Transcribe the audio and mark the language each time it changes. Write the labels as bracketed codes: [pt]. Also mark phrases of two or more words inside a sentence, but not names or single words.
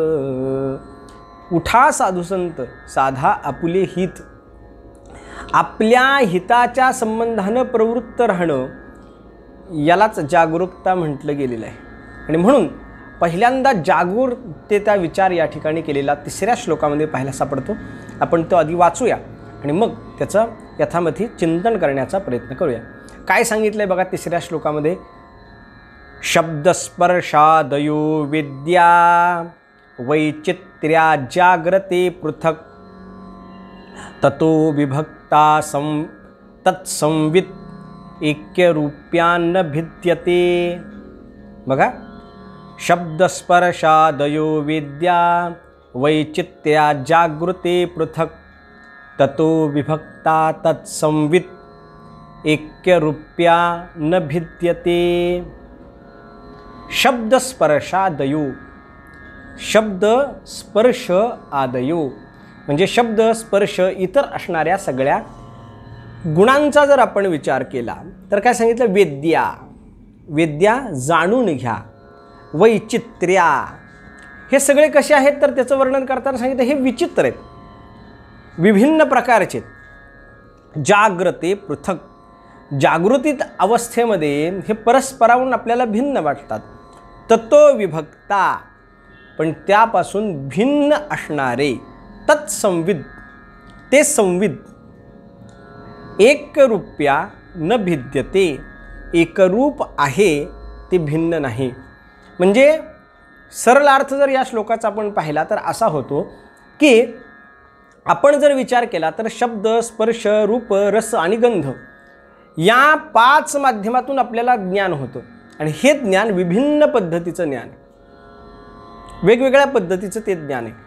[mr] उठा साधू संत साधा आपुले हित, आपल्या हिताच्या संबंधानं प्रवृत्त राहणं यालाच जागरूकता म्हटलं गेलेलं आहे। आणि म्हणून पहिल्यांदा जागरूकतेचा विचार या ठिकाणी केलेला 3ऱ्या श्लोकामध्ये पाहायला सापडतो। आपण तो आधी वाचूया आणि मग त्याचं यथामथी चिंतन करण्याचा प्रयत्न करूया। काय सांगितलंय बघा 3ऱ्या श्लोकामध्ये, [sa] शब्दस्पर्शादयो विद्या वैचित्र्या जाग्रते पृथक, ततो विभक्ता तत्संवित ऐक्यरूप्यान्न भिद्यते। बघा, शब्दस्पर्शादयो विद्या वैचित्र्या जागृते पृथक, ततो विभक्ता तत्संवित ऐक्यरूप्यान्न भिद्यते। शब्दस्पर्शादयो, शब्द स्पर्श आदयो [mr] म्हणजे शब्द स्पर्श इतर असणाऱ्या सगळ्या गुणांचा जर आपण विचार केला तर काय सांगितलं, वेद्या, वेद्या जाणून घ्या, वैचित्र्या हे सगळे कसे आहेत तर त्याचं वर्णन करताना सांगितलं हे विचित्र आहेत, विभिन्न प्रकारचे। [sa] जाग्रते पृथक, [mr] जागृतीत अवस्थेमध्ये हे परस्पराहून आपल्याला भिन्न वाटतात। [sa] ततो विभक्ता, [mr] पण त्यापासून भिन्न असणारे, तत्संविद ते संविद, [sa] एकरूप्या न भिद्यते [mr] एकरूप आहे ते भिन्न नाही। म्हणजे सरळ अर्थ जर या श्लोकाचा आपण पाहिला तर असा होतो की आपण जर विचार केला तर शब्द स्पर्श रूप रस आणि गंध या 5 माध्यमातून आपल्याला ज्ञान होतं आणि हे ज्ञान विभिन्न पद्धतीचं ज्ञान, वेगवेगळ्या पद्धतीचं ते ज्ञान आहे।